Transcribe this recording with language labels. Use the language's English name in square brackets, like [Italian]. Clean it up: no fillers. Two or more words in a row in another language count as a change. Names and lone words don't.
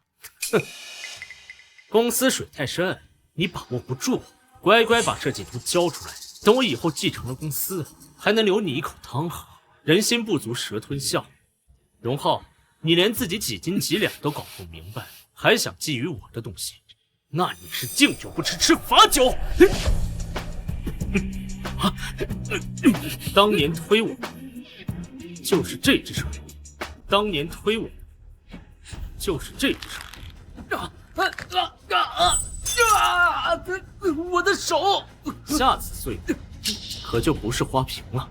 [Chinese] 哼，公司水太深，你把握不住，乖乖把設計圖交出來，等我以後繼承了公司，還能留你一口湯喝。人心不足蛇吞象，榮浩，你連自己幾斤幾兩都搞不明白，還想覬覦我的東西，那你是敬酒不吃吃罰酒。當年推我就是這隻手，當年推我就是這隻手。我的手，下次碎的可就不是花瓶了。